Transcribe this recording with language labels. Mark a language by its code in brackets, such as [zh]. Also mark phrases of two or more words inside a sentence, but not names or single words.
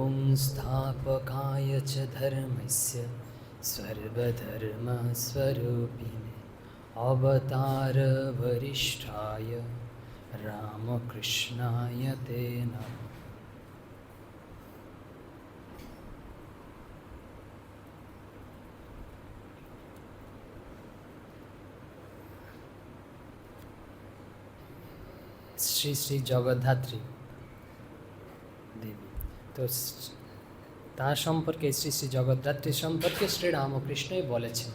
[sa] संस्थापकाय च धर्मस्य सर्वधर्मस्वरूपिणे अवतारवरिष्ठाय रामकृष्णाय ते नमः। [bn] শ্রী শ্রী জগদ্ধাত্রী দেবী, তো তার সম্পর্কে শ্রী শ্রী জগদ্ধাত্রী সম্পর্কে শ্রীরামকৃষ্ণই বলেছেন।